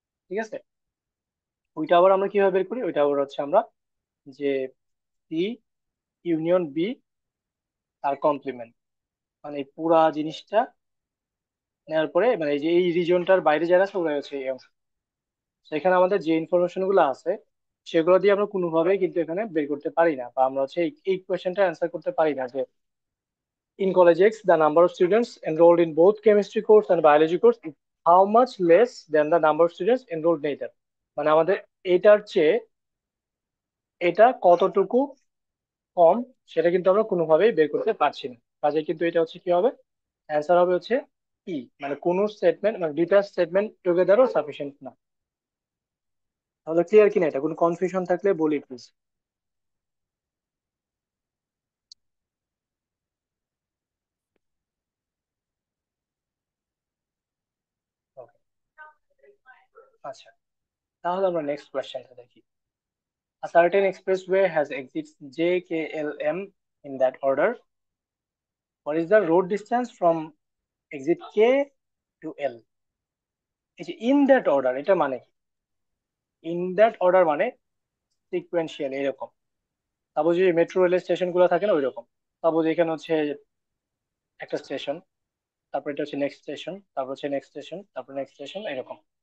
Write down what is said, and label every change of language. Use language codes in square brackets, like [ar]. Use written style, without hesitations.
[bn] ঠিক আছে, ওইটা আবার আমরা কিভাবে বের করি, ওইটা আবার হচ্ছে আমরা যে সি ইউনিয়ন বি তার কমপ্লিমেন্ট, মানে এই পুরা জিনিসটা নেওয়ার পরে মানে এই যে এই রিজনটার বাইরে যারা আছে ওরা হচ্ছে এই অংশ। সেখানে আমাদের যে ইনফরমেশন গুলো আছে সেগুলো দিয়ে আমরা কোনোভাবেই কিন্তু এখানে বের করতে পারি না, বা আমরা হচ্ছে এই কোয়েশ্চেনটা অ্যান্সার করতে পারি না যে [en] in college X the number of students enrolled in both chemistry course and biology course is how much less than the number of students enrolled in either। [bn] মানে আমাদের এটার চেয়ে এটা কতটুকু কম সেটা কিন্তু আমরা কোনোভাবেই বের করতে পারছি না। কাজে কিন্তু এটা হচ্ছে কি হবে, অ্যান্সার হবে হচ্ছে ই, মানে কোন স্টেটমেন্ট মানে দুইটা স্টেটমেন্ট টুগেদারও সাফিসিয়েন্ট না। তাহলে ক্লিয়ার কিনা, এটা কোনো কনফিউশন থাকলে বলি প্লিজ। ওকে, আচ্ছা, তাহলে আমরা নেক্সট কোয়েশ্চেনটা দেখি। [en] A certain expressway has exits J, K, L, M in that order. What is the road distance from exit K to L? [bn] এই যে ইন দ্যাট অর্ডার এটা মানে কি? ইন দ্যাট অর্ডার মানে সিকুয়েন্সিয়াল এরকম। সাপোজ যে মেট্রো রেলের station গুলো থাকে না ওইরকম। সাপোজ এখানে হচ্ছে একটা স্টেশন, তারপর এটা হচ্ছে নেক্সট স্টেশন, তারপর হচ্ছে নেক্সট স্টেশন, তারপর নেক্সট স্টেশন এরকম।